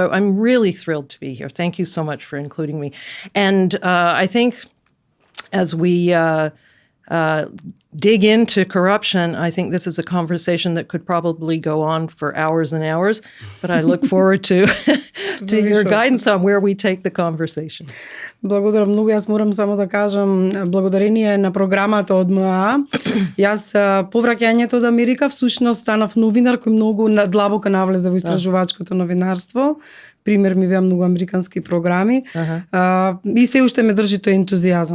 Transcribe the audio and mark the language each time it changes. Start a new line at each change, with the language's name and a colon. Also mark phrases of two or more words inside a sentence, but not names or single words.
English: So I'm really thrilled to be here. Thank you so much for including me. And I think as we dig into corruption, I think this is a conversation that could probably go on for hours and hours, but I look forward to your guidance on where we take the conversation.
Macedonian: Благодарам многу. Јас морам само да кажам, благодарение на програмата од МАА, јас повраќањето од Америка всушност станав новинар кој многу длабоко навлезе во истражувачкото новинарство. Пример ми беа многу американски програми. И се уште ме држи тој ентузијазам.